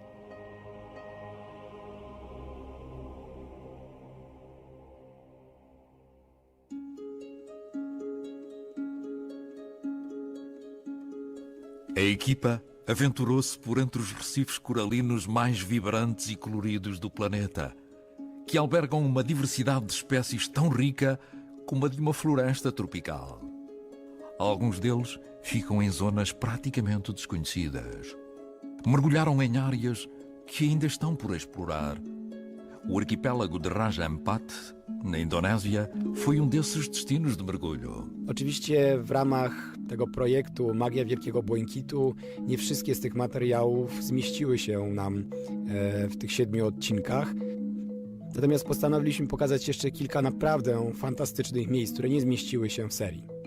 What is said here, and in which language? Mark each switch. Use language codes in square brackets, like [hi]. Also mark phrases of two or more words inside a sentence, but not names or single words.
[pt] A equipa aventurou-se por entre os recifes coralinos mais vibrantes e coloridos do planeta, que albergam uma diversidade de espécies tão rica como a de uma floresta tropical. Alguns deles ficam em zonas praticamente desconhecidas. Mergulharam em áreas que ainda estão por explorar. O arquipélago de Raja Ampat, na Indonésia, foi um desses destinos de mergulho. [pl] Oczywiście w ramach tego projektu Magia Wielkiego Błękitu nie wszystkie z tych materiałów zmieściły się nam w tych 7 odcinkach. Natomiast postanowiliśmy pokazać jeszcze kilka naprawdę fantastycznych miejsc, które nie zmieściły się w serii.